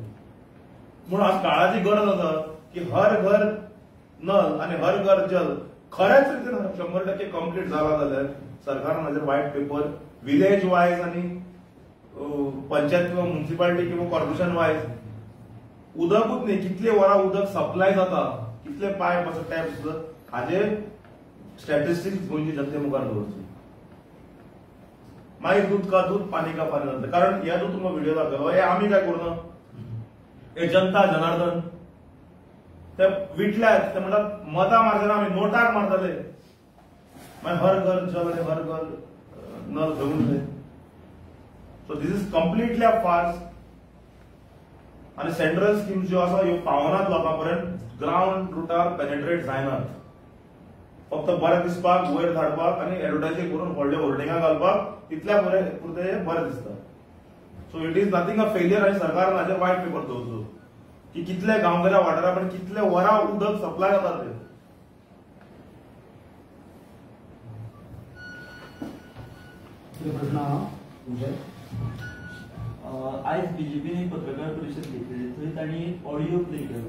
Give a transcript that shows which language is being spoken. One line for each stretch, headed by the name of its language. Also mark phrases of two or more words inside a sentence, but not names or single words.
Konkani: म्हणून आज काळाची गरज आसा की हर घर नल आणि हर घर जल खऱ्याच रितीन 100% कंप्लीट जाला जाल्यार सरकारान हाजेर
English: white paper village wise
Konkani: आणि पंचायत किंवा म्युनिसिपालिटी किंवा
English: corporation wise
Konkani: उदकूच न्ही कितले वरां उदक सप्लाय जाता कितले पायप आसा टॅप्स हाजे स्टॅटिस्टिक्स गोंयची जनते मुखार दवरची. मागीर
Hindi: दूध का दूध पाणी का पाणी
Konkani: जाता. कारण ह्या जो तुमकां व्हिडिओ दाखयलो हे आमी काय करूना, हे जनता जनार्दन ते विटल्यात ते म्हणटात मतां मारतना आमी नोटाक मारतले मागीर हर घर जल आनी हर घर नल घेवन उरले.
English: so this is completely a farce.
Konkani: आणि
English: central schemes
Konkani: ज्यो आसा ह्यो पावनात लोकां पर्यंत ग्राउंड रुटार पेनेट्रेट जायनात. फक्त बरें दिसपाक वयर धाडपाक आनी एडवर्टायझिंग करून व्हडले होर्डिंगां घालपाक तितल्या पुरते बरें दिसता.
English: so it is nothing a failure
Konkani: आनी सरकारान हाजेर
English: white paper
Konkani: दवरचो की कितले गांवगिऱ्या वाठारा पर्यंत कितले वरां उदक सप्लाय जाता ते. प्रश्न आहा तुमचे? आज बीजेपीने पत्रकार परिषद घेतली थंय तांणी
English: audio play
Konkani: केलो.